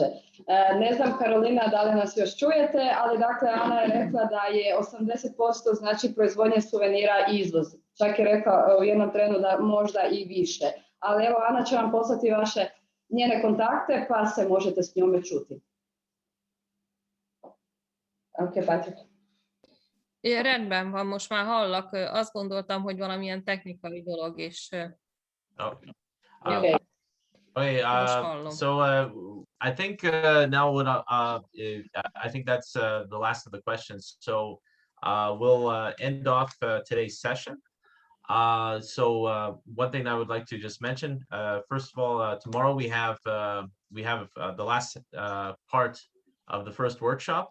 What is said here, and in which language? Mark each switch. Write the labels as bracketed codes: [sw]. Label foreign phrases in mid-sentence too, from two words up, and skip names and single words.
[hr] Ne znam, Karolina, da li nas još čujete, ali dakle Ana je rekla da je 80% znači proizvodnje suvenira izvoz. Čak je rekla u jednom trenu da možda i više. Ali evo, Ana će vam poslati njene kontakte, pa se možete s njome čuti. [hu] Oké, Patrik. Rendben van, most már hallak. Azt gondoltam, hogy valamilyen technikai dolog, és... [en] Okay. So I think now what I think that's the last of the questions. So we'll end off today's session. So one thing I would like to just mention, first of all, tomorrow we have the last part of the first workshop.